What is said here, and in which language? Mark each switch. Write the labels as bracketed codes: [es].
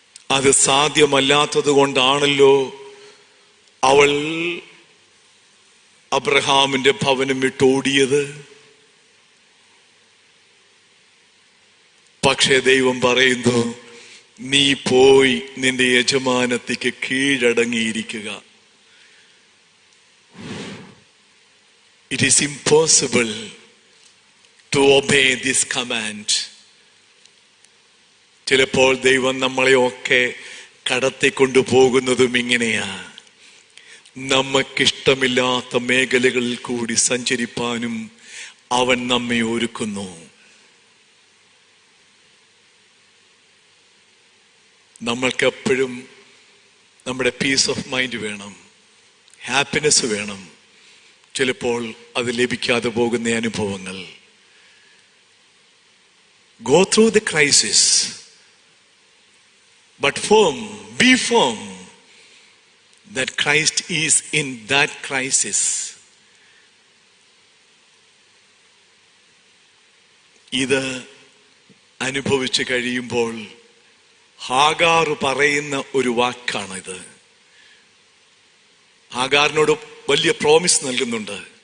[ml] അത് സാധ്യമല്ലാത്തത് കൊണ്ടാണല്ലോ അവൾ അബ്രഹാമിന്റെ ഭവനം വിട്ടോടിയത്. പക്ഷേ ദൈവം പറയുന്നു, നീ പോയി നിന്റെ യജമാനത്തിക്ക് കീഴടങ്ങിയിരിക്കുക. [en] It is impossible to obey this command. [ml] ചിലപ്പോൾ ദൈവം നമ്മളെയൊക്കെ കടത്തിക്കൊണ്ടു പോകുന്നതും ഇങ്ങനെയാ. നമുക്കിഷ്ടമില്ലാത്ത മേഖലകളിൽ കൂടി സഞ്ചരിപ്പാനും അവൻ നമ്മെ ഒരുക്കുന്നു. നമ്മൾക്കെപ്പോഴും നമ്മുടെ [en] peace of mind [ml] വേണം, ഹാപ്പിനെസ് വേണം. ചിലപ്പോൾ അത് ലഭിക്കാതെ പോകുന്ന അനുഭവങ്ങൾ. [en] Go through the crisis, but be firm that Christ is in that crisis. [ml] ഇത് അനുഭവിച്ചു കഴിയുമ്പോൾ ഹാഗാർ പറയുന്ന ഒരു വാക്കാണിത്. ഹാഗാറിനോട് വലിയ പ്രോമിസ് നൽകുന്നുണ്ട്.